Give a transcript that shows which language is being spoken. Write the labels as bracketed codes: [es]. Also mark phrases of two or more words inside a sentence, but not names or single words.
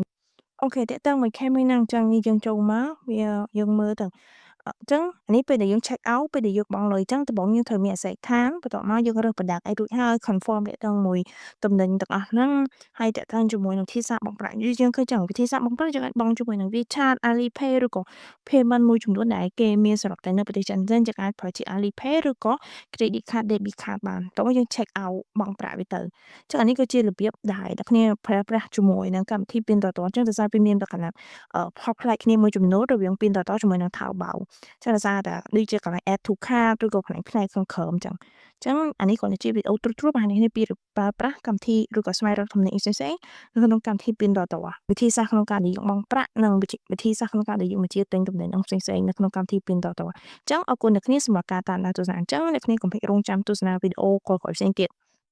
[km] អូខេតាក់ទងមួយ case មួយហ្នឹងអញ្ចឹងនេះយើងចូលមកវាយើងមើលទៅអញ្ចឹងអានេះពេលដែលយើង [en] check out [km] ពេលដែលយើងបង់លុយអញ្ចឹងដំបូងយើងត្រូវមានអាស័យដ្ឋានបន្ទាប់មកយើងរើស product អីរួចហើយ confirm តាក់ទងមួយទំនិញទាំងអស់ហ្នឹងហើយ តាក់ទងជាមួយនឹងវិធីសាស្ត្របង់ប្រាក់យើងឃើញចឹងវិធីសាស្ត្របង់ប្រាក់យើងអាចបង់ជាមួយនឹង WeChat Alipay ឬក៏ payment មួយចំនួនដែលគេមានសម្រាប់តែនៅប្រទេសចិនយើងអាចប្រើជា Alipay ឬក៏ [en] credit card debit card [km] បានតោះយើង [en] check out [km] បង់ប្រាក់វាទៅចឹងអានេះគឺជារបៀបដែលអ្នកគ្នាប្រើប្រាស់ជាមួយនឹងកម្មវិធី ពីនតតចឹងដោយសារវាមានលក្ខណៈផុសប្លែកគ្នាមួយចំនួនរវាងពីនតតជាមួយនឹង Taobao ចឹងដោយសារតែដូចជាកន្លែង [en] add to cart [km] ឬក៏កន្លែងផ្នែកខាងក្រោមចឹងចឹងអានេះគ្រាន់តែជាវីដេអូត្រួសៗបង្ហាញគ្នាពីប្រើប្រាស់កម្មវិធីឬក៏ស្វែងរកទំនិញផ្សេងៗនៅក្នុងកម្មវិធីពីនតតវិធីសាស្ត្រក្នុងការដែលយើងបង់ប្រាក់និងវិធីសាស្ត្រក្នុងការដែលយើងបញ្ជាទិញទំនិញផ្សេងៗនៅក្នុងកម្មវិធីពីនតតចឹងអរគុណអ្នកគ្នាសម្រាប់ការតាមដានទស្សនាអញ្ចឹងអ្នកគ្នាកុំភ្លេចរង់ចាំទស្សនាវីដេអូក្រោយៗផ្សេងទៀត